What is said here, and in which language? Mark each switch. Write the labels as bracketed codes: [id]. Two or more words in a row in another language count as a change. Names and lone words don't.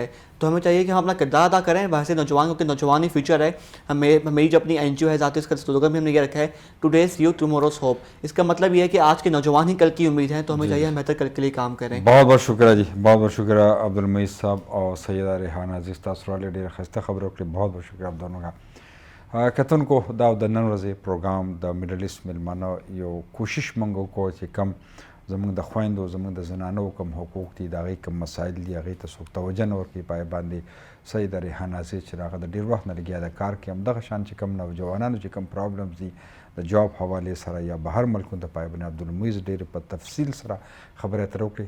[ur] تو ہمیں چاہیے کہ ہم اپنا کردار ادا کریں ویسے نوجوان, کیونکہ نوجوان ہی فیوچر ہے. میری جو اپنی NGO ہے ذاتی, اس کا سلوگن بھی ہم نے یہ رکھا ہے, [en] today's youth tomorrow's hope. [ur] اس کا مطلب یہ ہے کہ آج کے نوجوان ہی کل کی امید ہیں, تو ہمیں چاہیے ہم بہتر کل کے لیے کام کریں. بہت بہت شکریہ جی, بہت بہت شکریہ عبدالمجید صاحب اور سیدہ ریحانہ عزیز, [ps] تاسو والے ډېر ښایسته خبرو کړې, [ur] بہت بہت شکریہ آپ دونوں کا. [ps] کتونکو دا د نن ورځې پروګرام د میډل ایسټ میلمانه یو کوشش موږ وکړو چې کم زموږ د خویندو, زموږ د زنانو کم حقوق دي, د هغې کم مسایل دي, هغې ته څوک توجه نه ورکوي, په هغې باندې سیده ریحانه عزیز چې هغه د ډېر وخت نه لګیا ده کار کوي, همدغه شان چې کم نوجوانانو چې کم پرابلمز دي د جاب حوالې سره یا بهر ملکونو ته, په هغې باندې عبدالمجید ډېر په تفصیل سره خبرې اترې وکړې.